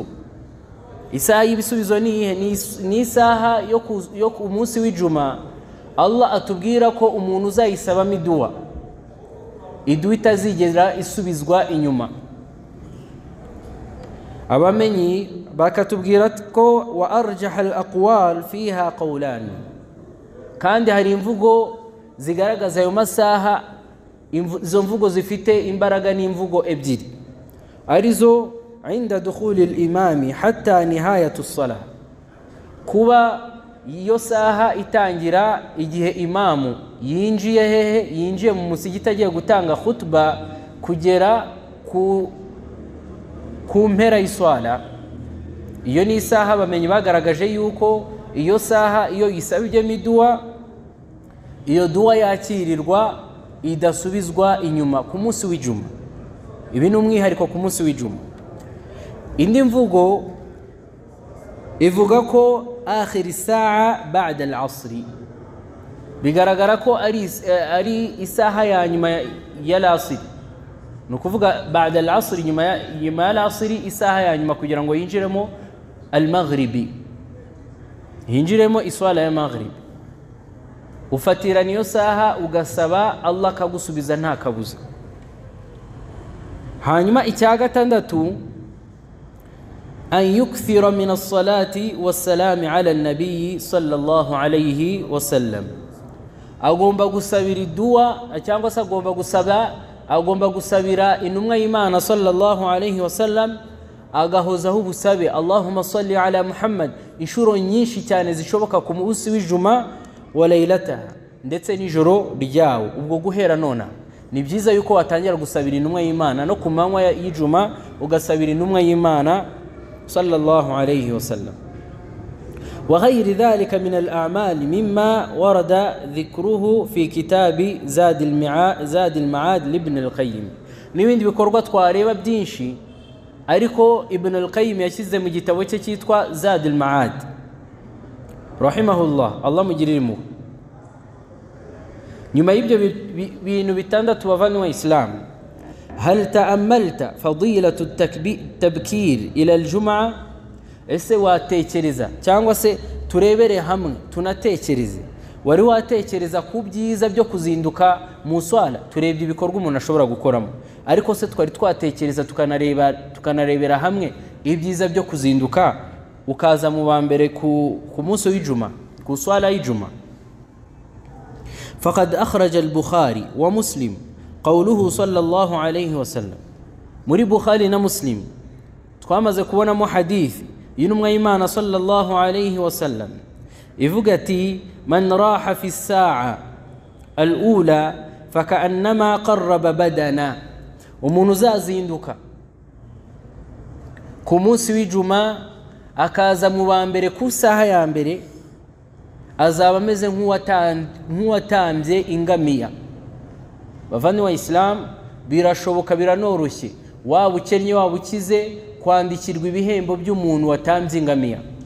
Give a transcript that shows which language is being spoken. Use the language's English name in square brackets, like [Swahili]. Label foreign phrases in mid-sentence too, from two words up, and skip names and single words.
[Kinyarwanda] Isaha y'ibisubizo ni ihe? Ni isaha yo ku munsi w'ijuma Allah atubwira ko umuntu uzayisabamo iduwa, iduwa itazigera isubizwa inyuma. Abamenyi bakatubwira ko [Arabic] وأرجح الأقوال فيها قولان, [Kinyarwanda] kandi hari imvugo zigaragaza ayo masaha. Izo mvugo zifite imbaraga n'imvugo ebyiri, arizo [Arabic] عند دخول الإمام حتى نهاية الصلاة, [Kinyarwanda] kuba iyo saha itangira igihe imamu yinjiye mu musigiti agiye gutanga khutba kugera ku mpera y'iswala. Iyo ni isaha bamenye bagaragaje yuko iyo saha iyo isabye miduwa, iyo duwa yakirirwa idasubizwa inyuma ku munsi w'ijuma. Ibi ni umwihariko ku munsi w'ijuma. Indi mvugo ivuga ko [Arabic] آخر ساعة بعد العصر, [Kinyarwanda] bigaragara ko ari isaha ya nyuma ya al-asr. Nukuvuga [Arabic] بعد العصر, [Kinyarwanda] nyuma ya al-asr, isaha ya nyuma kugira ngo yinjiremo al-maghribi, yinjiremo iswala ya maghrib. Ufatira niyo saha ugasaba Allah kagusubiza nta kabuza. Hanyuma icya gatandatu, [Arabic] أن يكثر من الصلاة والسلام على النبي صلى الله عليه وسلم, [Kinyarwanda] agomba gusabira dua cyangwa se agomba gusabira intumwa y'Imana [Arabic] صلى الله عليه وسلم, [Kinyarwanda] agahozaho ubusabe [Arabic] اللهم صل على محمد [Kinyarwanda] inshuro nyinshi cyane zishoboka ku munsi w'ijuma [Arabic] وليلتها, [Kinyarwanda] ndetse nijoro ryawo. Ubwo guhera nona ni byiza yuko watangira gusabira intumwa y'Imana, no ku manywa y'ijuma ugasabira intumwa y'Imana [Arabic] صلى الله عليه وسلم. وغير ذلك من الأعمال مما ورد ذكره في كتاب زاد المعاد ابن القيم. [Kinyarwanda] N'ibindi bikorwa twareba byinshi, ariko Ibn al-Qayyim yashyize mu gitabo cye cyitwa Zad al-Ma'ad rahimahullah, Allah mugirire. Nyuma y'ibyo bintu bitandatu bavanywe wa Islam, [Arabic] هل تأملت فضيلة التبكير إلى الجمعة, [Kinyarwanda] ese watekereza cyangwa se turebere hamwe tunatekereze, wari watekereza ku byiza byo kuzinduka mu swala? Turebye ibikorwa umuntu ashobora gukoramo, ariko se twari twatekereza tukanarebera hamwe ibyiza byo kuzinduka ukaza mu bambere ku munsi w'ijuma, ku swala y'ijuma. [Arabic] فقد أخرج البخاري ومسلم قوله صلى الله عليه وسلم. [Kinyarwanda] muri Bukhari na Muslim twamaze kubonamo hadithi y'intumwa y'Imana [Arabic] صلى الله عليه وسلم [Kinyarwanda] ivuga ati, [Arabic] من راح في الساعة الأولى فكأنما قرب بدنة, [Kinyarwanda] umuntu uzazinduka ku munsi w'ijuma akaza mu bambere ku saha ya mbere, azaba ameze nk'uwatambye ingamiya. Bavani wa Islam, birashoboka biranoroshye, waba ukennye waba ukize, kwandikirwa ibihembo by'umuntu watambye ingamiya.